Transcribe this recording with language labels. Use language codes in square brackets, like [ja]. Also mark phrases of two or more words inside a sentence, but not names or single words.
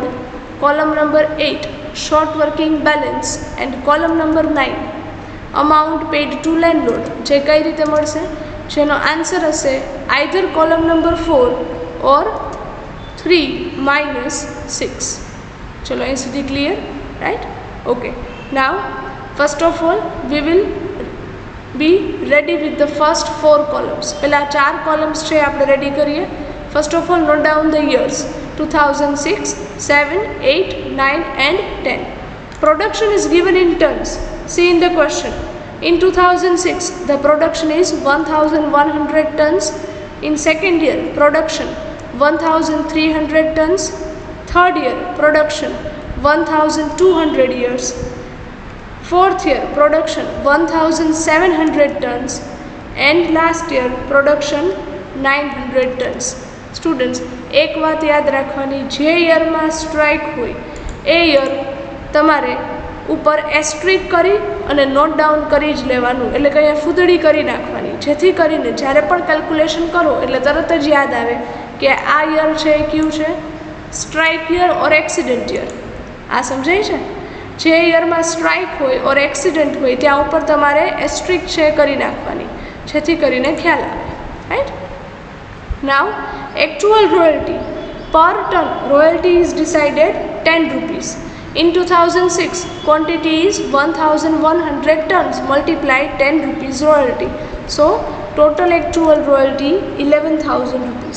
[en] Column number 8 short working balance. And column number 9 amount paid to landlord. [gu] જે કઈ રીતે મળશે? જેનો આન્સર હશે [en] either column number 4 or 3 minus 6. चलो [gu] અહીં સુધી [en] clear, right? Okay. Now first of all we will be ready with the first 4 columns. [gu] પહેલા 4 columns છે આપણે રેડી કરીએ. [en] First of all note down the years 2006, 7, 8, 9 and 10. Production is given in tons. See in the question. In 2006 the production is 1100 tons. In second year production 1300 tons. Third year production 1200 years. Fourth year production 1700 tons. And last year production 900 tons. Students, [gu] એક વાત યાદ રાખવાની, જે યરમાં સ્ટ્રાઇક હોય એ યર તમારે ઉપર એસ્ટ્રિક કરી અને [en] note down [gu] કરી જ લેવાનું, એટલે કે અહીંયા ફૂદડી કરી નાખવાની, જેથી કરીને જ્યારે પણ કેલ્ક્યુલેશન કરો એટલે તરત જ યાદ આવે કે આ યર છે એ કયું છે? [en] strike year or accident year. [gu] આ સમજાય છે? જે યરમાં સ્ટ્રાઇક હોય ઓર એક્સિડન્ટ હોય ત્યાં ઉપર તમારે એસ્ટ્રિક છે કરી નાખવાની, જેથી કરીને ખ્યાલ આવે, રાઈટ? [en] નાવ actual royalty per ton royalty is decided 10 rupees. In 2006 quantity is 1100 tons multiplied 10 rupees royalty. So total actual royalty 11,000 rupees.